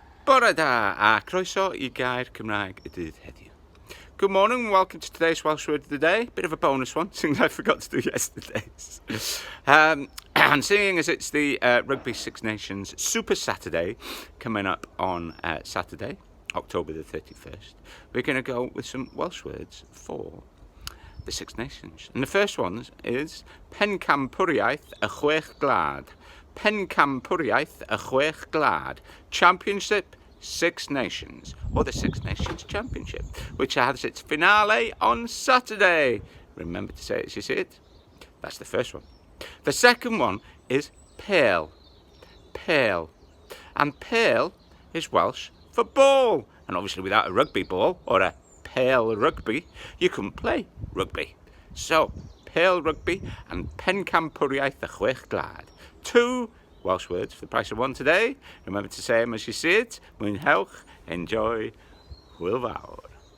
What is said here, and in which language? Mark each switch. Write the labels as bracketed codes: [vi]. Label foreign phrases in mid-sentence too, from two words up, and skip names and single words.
[cy] Bore da a croeso I Gair Cymraeg y Dydd Heddiw. [en] Good morning and welcome to today's Welsh word of the day. Bit of a bonus one, something I forgot to do yesterday's. And seeing as it's the Rugby Six Nations Super Saturday coming up on Saturday, October the 31st, we're going to go with some Welsh words for the Six Nations. And the first one is [cy] Pencampwriaeth y chwech gwlad. Pencampwriaeth y chwech gwlad. [en] Championship Six Nations, or the Six Nations Championship, which has its finale on Saturday. Remember to say it as you see it. That's the first one. The second one is pale. Pale. And pale is Welsh for ball. And obviously without a rugby ball or a [cy] pale rugby, [en] you couldn't play rugby. So, [cy] pale rugby [en] and [cy] Pencampwriaeth y chwech gwlad. [en] Two Welsh words for the price of one today. Remember to say them as you see it. [cy] Mwynhewch, enjoy, hwyl fawr.